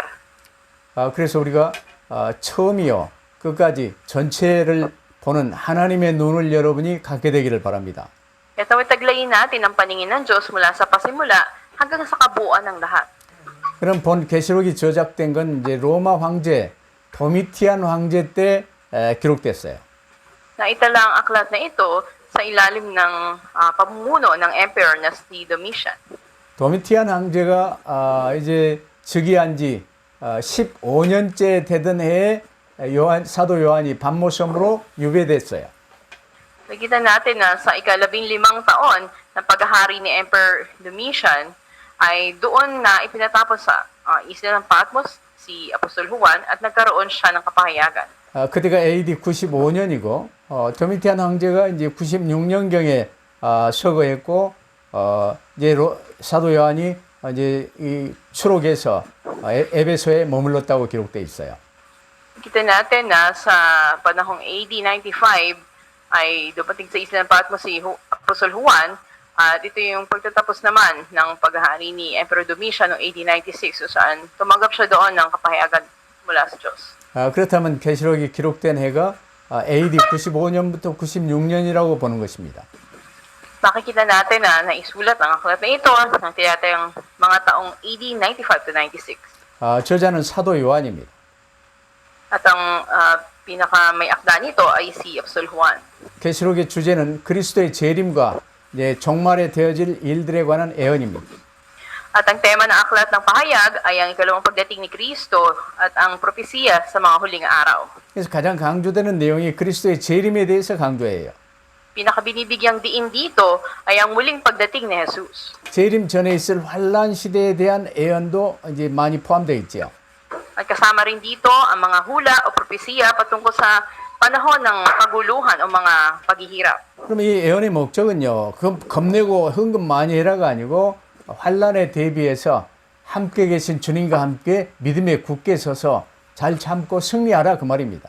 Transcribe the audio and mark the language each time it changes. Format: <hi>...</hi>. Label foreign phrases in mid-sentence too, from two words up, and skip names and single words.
<ko>그래서 우리가 처음이요 끝까지 전체를 보는 하나님의 눈을 여러분이 갖게 되기를 바랍니다.</ko> <tl>Kaya tawid taglayin natin ang paningin ng Diyos mula sa pasimula hanggang sa kabuuan ng lahat.</tl> <ko>그럼 본 계시록이 저작된 건 이제 로마 황제 도미티안 황제 때 기록됐어요.</ko> <tl>Naitala ang aklat na ito sa ilalim ng pamumuno ng emperor na si Domitian.</tl> <ko>도미티안 황제가 이제 즉위한 지 15년째 되던 해에 사도 요한이 반모섬으로 유배됐어요.</ko> <tl>Nakita natin na sa ika-15 taon ng paghahari ni Emperor Domitian ay doon na ipinatapos sa isla ng Patmos si Apostol Juan at nagkaroon siya ng kapahayagan.</tl> <ko>그때가 AD 95년이고 도미티안 황제가 이제 96년경에 서거했고 이제 사도 요한이 이제 이 추록에서 에베소에 머물렀다고 기록돼 있어요.</ko> <tl>Kita natin na sa panahong AD 95 ay dumating sa isla ng Patmos si Apostol Juan at ito yung pagtatapos naman ng paghahari ni Emperor Domitian noong AD 96 kung saan tumanggap siya doon ng kapahayagan mula sa Diyos.</tl> <ko>그렇다면 계시록이 기록된 해가 AD 95년부터 96년이라고 보는 것입니다.</ko> <tl>Makikita natin na naisulat ang aklat na ito ng tinatayang mga taong AD 95 to 96.</tl> <ko>저자는 사도 요한입니다.</ko> <tl>At ang pinaka may akda nito ay si Apostol Juan.</tl> <ko>계시록의 주제는 그리스도의 재림과 이제 종말에 되어질 일들에 관한 예언입니다.</ko> <tl>At ang tema ng aklat ng pahayag ay ang ikalawang pagdating ni Kristo at ang propesiya sa mga huling araw.</tl> <ko>그래서 가장 강조되는 내용이 그리스도의 재림에 대해서 강조해요.</ko> <tl>Pinakabinibigyang diin dito ay ang muling pagdating ni Jesus.</tl> <ko>재림 전에 있을 환란 시대에 대한 예언도 이제 많이 포함되어 있죠.</ko> <tl>At kasama rin dito ang mga hula o propesiya patungkol sa panahon ng kaguluhan o mga paghihirap.</tl> <ko>그럼 이 예언의 목적은요, 겁내고 헌금 많이 해라가 아니고 환란에 대비해서 함께 계신 주님과 함께 믿음에 굳게 서서 잘 참고 승리하라 그 말입니다.</ko>